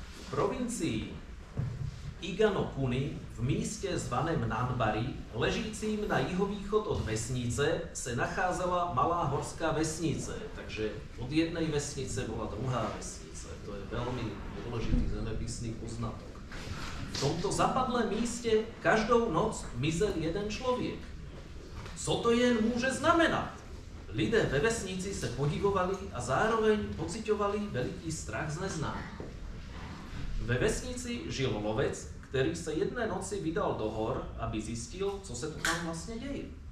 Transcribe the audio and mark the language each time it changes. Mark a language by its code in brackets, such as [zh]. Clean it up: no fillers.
[cs] provincii Iganokuni v míste zvaném Nanbari, ležícím na jihovýchod od vesnice, se nacházela malá horská vesnice, [sk] takže od jednej vesnice bola druhá vesnice. To je veľmi dôležitý zemepisný poznatok. [cs] V tomto zapadlém míste každou noc mizel jeden člověk. Co to jen může znamenat? Lidé ve vesnici se podivovali a zároveň pociťovali veliký strach z neznámého. Ve vesnici žil lovec, který se jedné noci vydal do hor, aby zjistil, co se tu tam vlastně děje.